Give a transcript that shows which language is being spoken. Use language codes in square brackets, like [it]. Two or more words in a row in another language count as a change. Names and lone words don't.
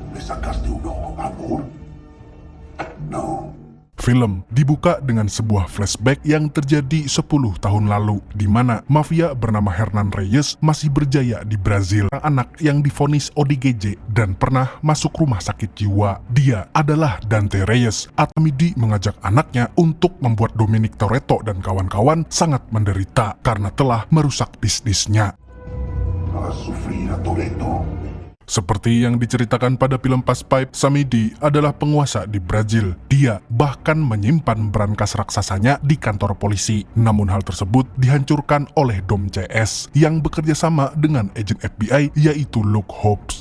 [es] sacaste un ojo, amor? No. [id] Film dibuka dengan sebuah flashback yang terjadi 10 tahun lalu, di mana mafia bernama Hernan Reyes masih berjaya di Brazil. Anak yang divonis ODGJ dan pernah masuk rumah sakit jiwa. Dia adalah Dante Reyes. Atamidi mengajak anaknya untuk membuat Dominic Toretto dan kawan-kawan sangat menderita karena telah merusak bisnisnya. [es] A sufrir a Toretto. [id] Seperti yang diceritakan pada film Past Pipe, Samidi adalah penguasa di Brazil. Dia bahkan menyimpan brankas raksasanya di kantor polisi. Namun hal tersebut dihancurkan oleh Dom CS yang bekerja sama dengan agen FBI yaitu Luke Hobbs.